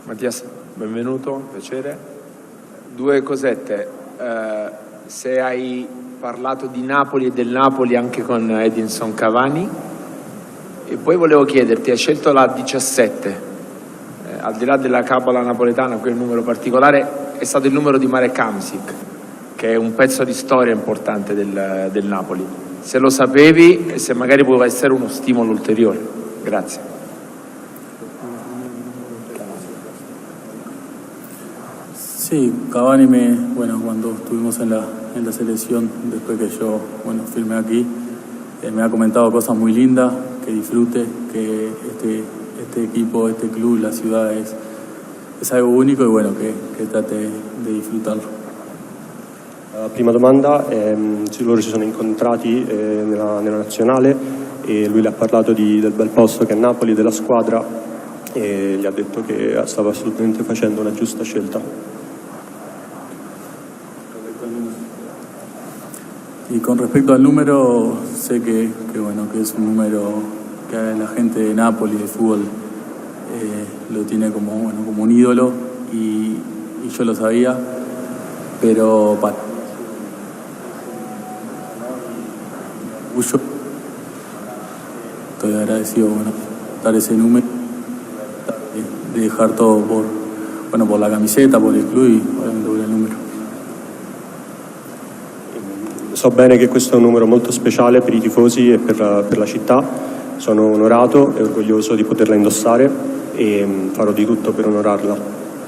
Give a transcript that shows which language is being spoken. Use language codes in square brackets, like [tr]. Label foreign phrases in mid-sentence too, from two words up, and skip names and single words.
[it] Mattias, benvenuto, piacere. Due cosette, se hai parlato di Napoli e del Napoli anche con Edinson Cavani, e poi volevo chiederti, hai scelto la 17, al di là della cabola napoletana, quel numero particolare è stato il numero di Marek Hamsik, che è un pezzo di storia importante del Napoli. Se lo sapevi e se magari può essere uno stimolo ulteriore. Grazie. [es] Sí, Cavani cuando estuvimos en la selección, después que yo firmé aquí, me ha comentado cosas muy lindas, que disfrute, que este equipo, este club, la ciudad es algo único y que trate de disfrutarlo. [it] Prima domanda, loro si sono incontrati nella nazionale e lui le ha parlato del bel posto che è Napoli, della squadra, e gli ha detto che stava assolutamente facendo una giusta scelta. [es] Y con respecto al número, sé que es un número que la gente de Nápoles, de fútbol, lo tiene como un ídolo y yo lo sabía, pero estoy agradecido dar ese número, de dejar todo por la camiseta, por el club y obviamente por el número. [it] So bene che questo è un numero molto speciale per i tifosi e per la città. Sono onorato e orgoglioso di poterla indossare e farò di tutto per onorarla.